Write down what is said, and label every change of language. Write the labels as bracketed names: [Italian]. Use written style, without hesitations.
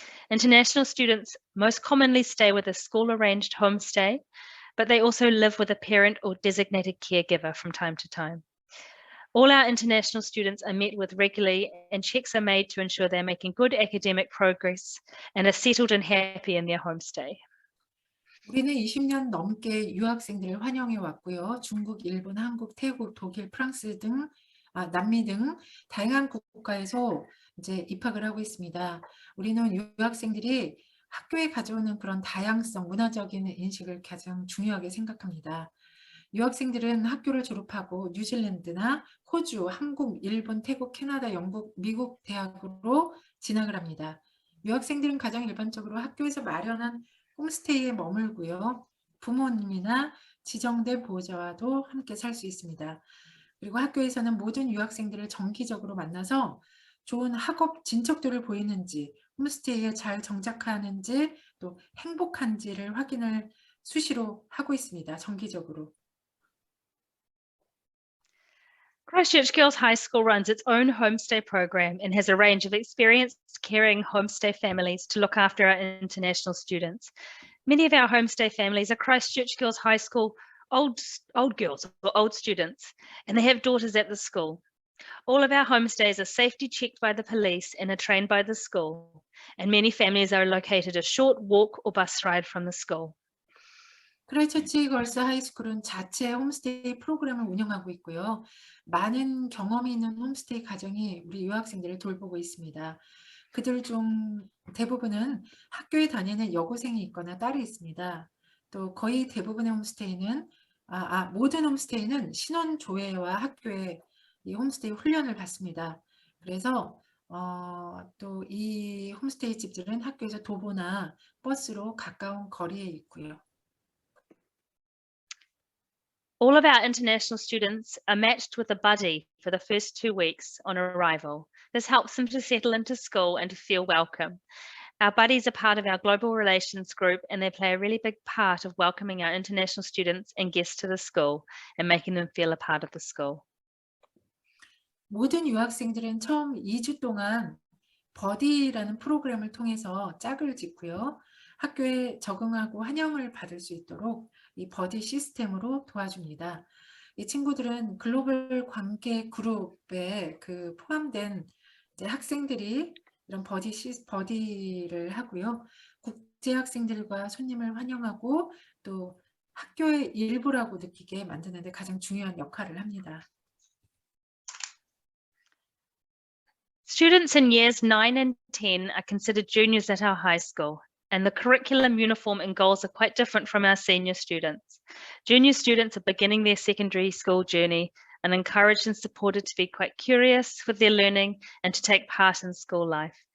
[English] International students most commonly stay with a school-arranged homestay, but they also live with a parent or designated caregiver from time to time. All our international students are met with regularly, and checks are made to ensure they're making good academic progress and are settled and happy in their homestay. [Korean] 우리는 20년 넘게 유학생들을 환영해 왔고요. 중국, 일본, 한국, 태국, 독일, 프랑스 등 남미 등 다양한 국가에서 이제 입학을 하고 있습니다. 우리는 유학생들이 학교에 가져오는 그런 다양성, 문화적인 인식을 가장 중요하게 생각합니다. 유학생들은 학교를 졸업하고 뉴질랜드나 호주, 한국, 일본, 태국, 캐나다, 영국, 미국 대학으로 진학을 합니다. 유학생들은 가장 일반적으로 학교에서 마련한 홈스테이에 머물고요. 부모님이나 지정된 보호자와도 함께 살 수 있습니다. 그리고 학교에서는 모든 유학생들을 정기적으로 만나서 좋은 학업 진척도를 보이는지, 홈스테이에 잘 정착하는지, 또 행복한지를 확인을 수시로 하고 있습니다. 정기적으로. [English] Christchurch Girls High School runs its own homestay program and has a range of experienced caring homestay families to look after our international students. Many of our homestay families are Christchurch Girls High School old girls or old students, and they have daughters at the school. All of our homestays are safety checked by the police and are trained by the school, and many families are located a short walk or bus ride from the school. [Korean] 크라이처치 걸스 하이스쿨은 자체 홈스테이 프로그램을 운영하고 있고요. 많은 경험이 있는 홈스테이 가정이 우리 유학생들을 돌보고 있습니다. 그들 중 대부분은 학교에 다니는 여고생이 있거나 딸이 있습니다. 또 거의 대부분의 홈스테이는 모든 홈스테이는 신원 조회와 학교에 이 홈스테이 훈련을 받습니다. 그래서 또 이 홈스테이 집들은 학교에서 도보나 버스로 가까운 거리에 있고요. [English] All of our international students are matched with a buddy for the first 2 weeks on arrival. This helps them to settle into school and to feel welcome. Our buddies are part of our global relations group, and they play a really big part of welcoming our international students and guests to the school and making them feel a part of the school. [Korean] 모든 유학생들은 처음 2주 동안 버디라는 프로그램을 통해서 짝을 짓고요. 학교에 적응하고 환영을 받을 수 있도록 이 버디 시스템으로 도와줍니다. 이 친구들은 글로벌 관계 그룹에 포함된 이제 학생들이 이런 버디를 하고요. 국제 학생들과 손님을 환영하고 또 학교의 일부라고 느끼게 만드는 데 가장 중요한 역할을 합니다. [English] Students in years 9 and 10 are considered juniors at our high school, and the curriculum, uniform, and goals are quite different from our senior students. Junior students are beginning their secondary school journey and encouraged and supported to be quite curious with their learning and to take part in school life.